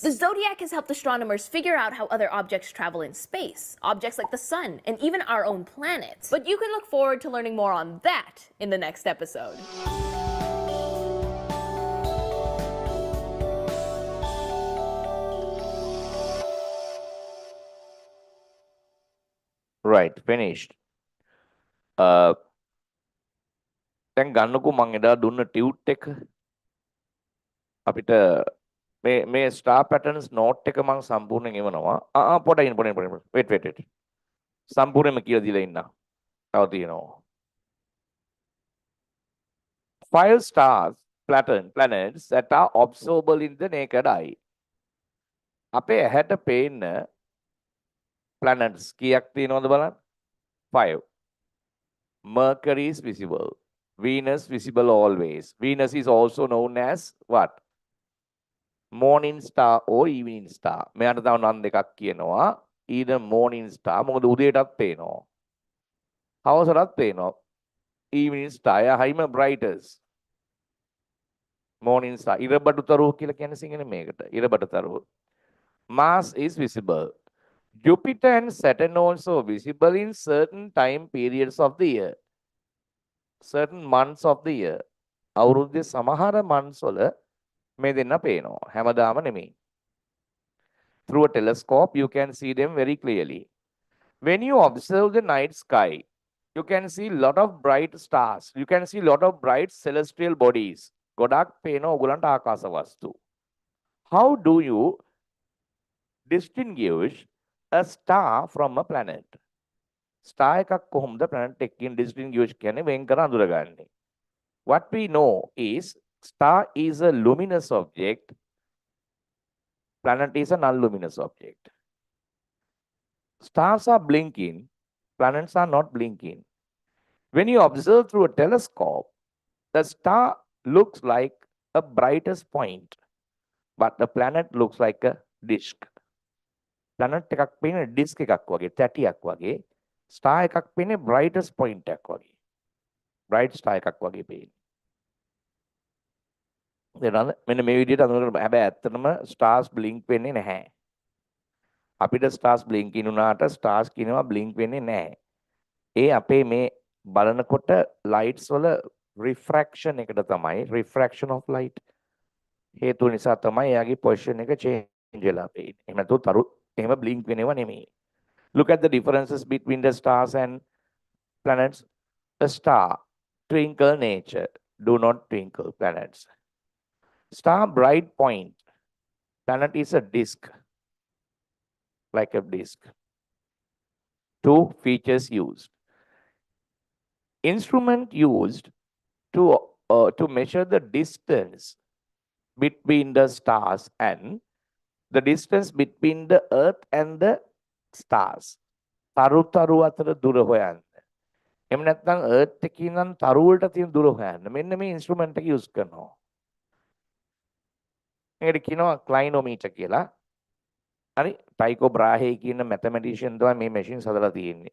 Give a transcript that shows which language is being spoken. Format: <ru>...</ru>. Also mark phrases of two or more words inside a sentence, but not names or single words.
<en>The zodiac has helped astronomers figure out how other objects travel in space, objects like the sun, and even our own planet. But you can look forward to learning more on that in the next episode. Right, finished.</en> <si>දැන් ගන්නකෝ මං එදා දුන්න ටියුට් එක අපිට මේ</si> <en>star patterns note</en> <si>එක මං සම්පූර්ණයෙන් එවනවා. පොඩ්ඩක් wait. සම්පූර්ණයෙන්ම කියලා දීලා ඉන්න. තව තියෙනවා.</si> <en>5 stars, planets that are observable in the naked eye.</en> <si>අපේ ඇහැට පේන්න planets කීයක් තියෙනවද බලන්න? 5.</si> <en>Mercury is visible. Venus visible always. Venus is also known as what? Morning star or evening star.</en> <si>මෙයාට තව නම් දෙකක් කියනවා.</si> <en>Either morning star</en> <si>මොකද උදේටත් පේනවා. හවසටත් පේනවා.</si> <en>Evening star හයිම brightest. Morning star.</en> <si>ඉරබඩුතරුව කියලා කියන්නේ සිංහලෙන් මේකට. ඉරබඩුතරුව.</si> <en>Mars is visible. Jupiter and Saturn also visible in certain time periods of the year. Certain months of the year.</en> <si>අවුරුද්දේ සමහර months වල මේ දෙන්න පේනවා. හැමදාම නෙමෙයි.</si> <en>Through a telescope you can see them very clearly. When you observe the night sky, You can see lot of bright stars. You can see lot of bright celestial bodies.</en> <si>ගොඩක් පේන ඔයගලන්ට ආකාශ වස්තු.</si> <en>How do you distinguish a star from a planet?</en> <si>Star එකක් කොහොමද planet එකකින් distinguish කියන්නේ වෙන් කර අඳුරගන්නේ?</si> <en>What we know is star is a luminous object. Planet is a non-luminous object. Stars are blinking. Planets are not blinking. When you observe through a telescope, the star looks like a brightest point, but the planet looks like a disk.</en> <si>Planet එකක් පේන්නේ disk එකක් වගේ, තැටියක් වගේ. Star එකක් පේන්නේ</si> <en>brightest point</en> <si>එකක් වගේ.</si> <en>Bright star</en> <si>එකක් වගේ පේන්නේ. මෙන්න මේ විදිහට අඳුරගන්න. හැබැයි ඇත්තටම</si> <en>stars blink</en> <si>වෙන්නේ නැහැ. අපිට</si> <en>stars blinking</en> <si>වුණාට stars කියනවා blink වෙන්නේ නැහැ. ඒ අපේ මේ බලනකොට lights වල refraction එකට තමයි,</si> <en>refraction of light</en> <si>හේතු නිසා තමයි එයාගේ position එක change වෙලා පේන්නේ. එහෙම නැත්නම් තරු එහෙම blink වෙනව නෙමෙයි.</si> <en>Look at the differences between the stars and planets. A star twinkle nature, do not twinkle planets. Star bright point, planet is a disk, like a disk. Two features used. Instrument used to measure the distance between the stars and the distance between the earth and the stars.</en> <si>තරු අතර දුර හොයන්න. එහෙම නැත්නම් earth එකේ ඉඳන් තරු වලට තියෙන දුර හොයන්න. මෙන්න මේ instrument එක use කරනවා. මේකට කියනවා clinometer කියලා. හරි ටයිකෝ බ්‍රාහේ කියන mathematician තමයි මේ machines හදලා තියෙන්නේ.</si>